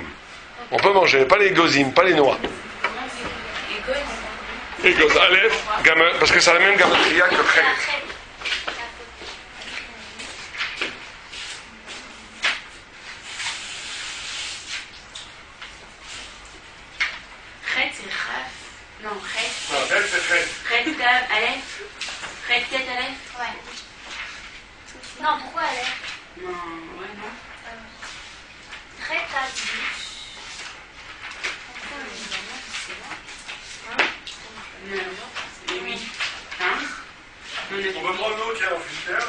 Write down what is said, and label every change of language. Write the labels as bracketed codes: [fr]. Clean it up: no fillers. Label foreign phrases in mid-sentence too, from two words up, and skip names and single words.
[fr] On peut manger, pas les gozim, pas les noix. Égoz, Aleph, parce que c'est la même gamatria que chet. Chet, c'est chaf. Non, chet. Non, chet, c'est chet. Chet, tab, Aleph. Chet, tet, Aleph. Ouais. Non, pourquoi elle est? Non, ouais, non. Très tard. Oui. Hein? On peut prendre l'eau qui est en filtre là.